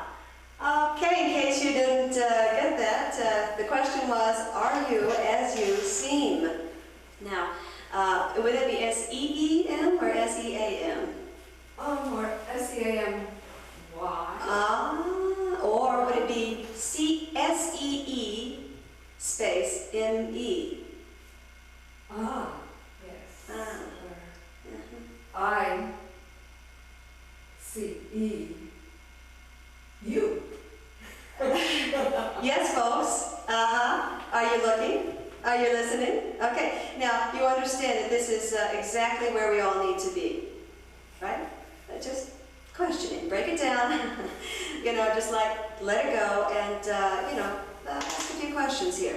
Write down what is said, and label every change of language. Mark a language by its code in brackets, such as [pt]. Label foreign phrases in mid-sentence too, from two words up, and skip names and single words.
[en] Okay, in case you didn't get that, the question was, are you as you seem? Now, would it be S-E-E-M or S-E-A-M? Or S-E-A-M-Y? Or would it be S-E-E space M-E? Yes. Uh-huh. I-C-E-U. Yes, folks. Are you looking? Are you listening? Okay. Now, you understand that this is exactly where we all need to be, right? Just questioning. Break it down. You know, just like let it go and, you know, ask a few questions here.